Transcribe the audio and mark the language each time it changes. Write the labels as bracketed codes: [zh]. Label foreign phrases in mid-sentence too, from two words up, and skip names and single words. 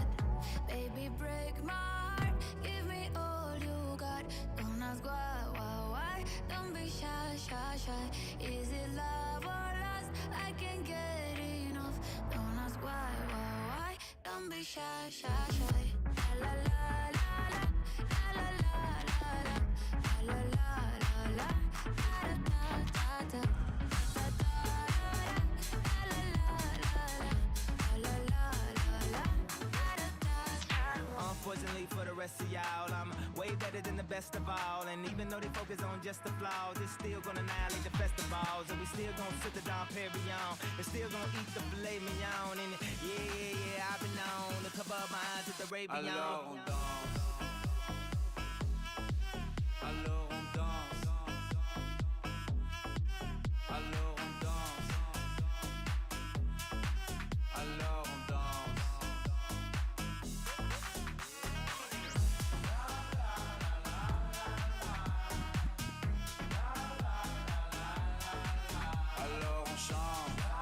[en] Baby, break my heart. Give me all you got. Don't ask why. Don't be shy, shy, shy. Is it love or lust? I can't get enough. Don't ask why. Don't be shy, shy, shy. La la la la la la la la la la la la la da da da da Unfortunately for the rest of y'all, I'm way better than the best of all. And even though they focus on just the flaws, it's still gonna annihilate the festivals. And we still gonna sit the Dom Perignon. And still gonna eat the filet mignon. And yeah, I've been known to cover up my eyes with the Arabian. [fr] Alors on danse. Alors on danse. Alors on danse. Alors on danse. Alors on chante.